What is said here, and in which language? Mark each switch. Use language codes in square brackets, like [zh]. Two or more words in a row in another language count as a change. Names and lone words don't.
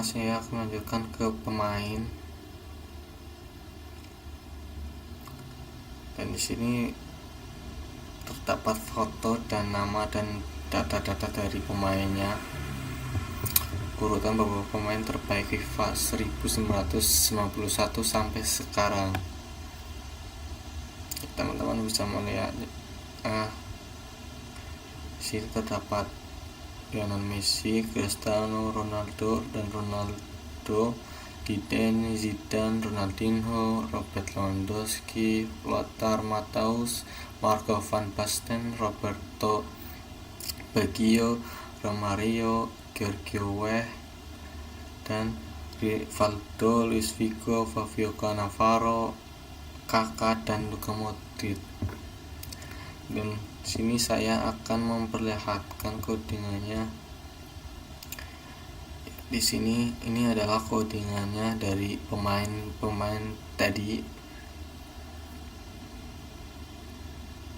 [id] Saya akan melanjutkan ke pemain, dan di sini terdapat foto dan nama dan data-data dari pemainnya, urutan beberapa pemain terbaik FIFA 1991 sampai sekarang. Teman-teman bisa melihat di sini terdapat Lionel Messi, Cristiano Ronaldo, dan Ronaldo, Zidane, Ronaldinho, Robert Lewandowski, Lothar Matthäus, Marco van Basten, Roberto Baggio, Romario, Giorgio Weah, dan Rivaldo, Luis Figo, Fabio Cannavaro, Kaká, dan Luka Modric. Dan sini saya akan memperlihatkan codingannya. Di sini ini adalah codingannya dari pemain tadi.